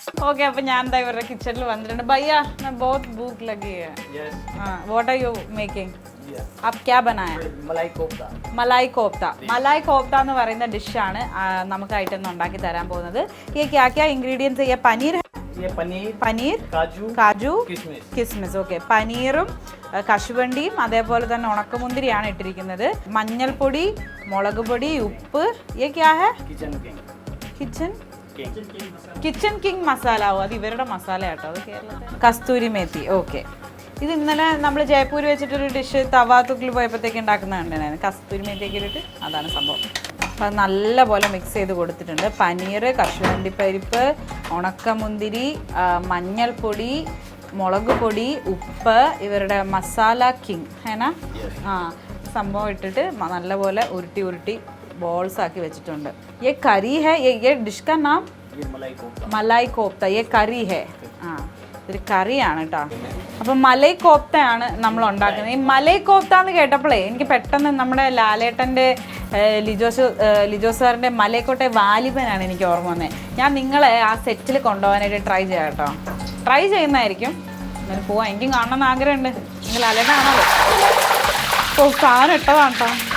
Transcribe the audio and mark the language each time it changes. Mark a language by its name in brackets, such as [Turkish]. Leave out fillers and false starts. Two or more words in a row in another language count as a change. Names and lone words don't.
[Hindi] ओके अब [Malayalam] ഞാൻ ദാ ഇവരുടെ കിച്ചണിൽ വന്നിട്ടുണ്ട് [Hindi] भैया मैं बहुत भूख लगी है [English] Yes. [Hindi] हां [English] what are you making [Hindi] आप क्या बनाया मलाई कोफ्ता. [Malayalam] मलाई कोफ्ता എന്ന് പറയുന്ന ഡിഷ് ആണ് നമുക്കായിട്ട് ഇന്ന് ഉണ്ടാക്കി തരാൻ പോകുന്നത് [Hindi] ये क्या क्या इंग्रेडिएंट्स है ये पनीर है ये पनीर കാജു किशमिश [Malayalam] ഓക്കെ പനീറും കശുവണ്ടിയും അതേപോലെ തന്നെ ഉണക്കമുന്തിരിയാണ് ഇട്ടിരിക്കുന്നത് മഞ്ഞൾപ്പൊടി മുളക് പൊടി ഉപ്പ് [Hindi] ये क्या है [Malayalam] കിച്ചൺ കിങ് മസാല അത് ഇവരുടെ മസാല കേട്ടോ അത് കേരളത്തിൽ കസ്തൂരി മേത്തി ഓക്കെ ഇത് ഇന്നലെ നമ്മൾ ജയ്പൂർ വെച്ചിട്ടൊരു ഡിഷ് തവാത്തുക്കിൽ പോയപ്പോഴത്തേക്ക് ഉണ്ടാക്കുന്ന കണ്ടായിരുന്നു കസ്തൂരി മേത്തിയൊക്കെ ഇട്ടിട്ട് അതാണ് സംഭവം അപ്പോൾ അത് നല്ലപോലെ മിക്സ് ചെയ്ത് കൊടുത്തിട്ടുണ്ട് പനീർ കശുവണ്ടിപ്പരിപ്പ് ഉണക്കമുന്തിരി മഞ്ഞൾപ്പൊടി മുളക് പൊടി ഉപ്പ് ഇവരുടെ മസാല കിങ് ഹേന സംഭവം ഇട്ടിട്ട് നല്ലപോലെ ഉരുട്ടി ബോൾസ് ആക്കി വെച്ചിട്ടുണ്ട് [Hindi] ये करी है ये डिश का नाम मलाई कोफ्ता ये करी है [Malayalam] ഇതൊരു കറിയാണ് കേട്ടോ അപ്പം മലൈ കോപ്തയാണ് നമ്മൾ ഉണ്ടാക്കുന്നത് ഈ മലൈ കോപ്ത എന്ന് കേട്ടപ്പോഴേ എനിക്ക് പെട്ടെന്ന് നമ്മുടെ ലാലേട്ടൻ്റെ ലിജോ സാറിൻ്റെ മലൈക്കോട്ടെ വാലിബനാണ് എനിക്ക് ഓർമ്മ വന്നത് ഞാൻ നിങ്ങളെ ആ സെറ്റിൽ കൊണ്ടുപോകാനായിട്ട് ട്രൈ ചെയ്യാം കേട്ടോ ട്രൈ ചെയ്യുന്നതായിരിക്കും എന്നാലും പോവാം എനിക്കും കാണണമെന്ന് ആഗ്രഹമുണ്ട് നിങ്ങൾ ലാലേട്ടൻ കാണാമല്ലോ ഓ സാധനം ഇട്ടതാണ് കേട്ടോ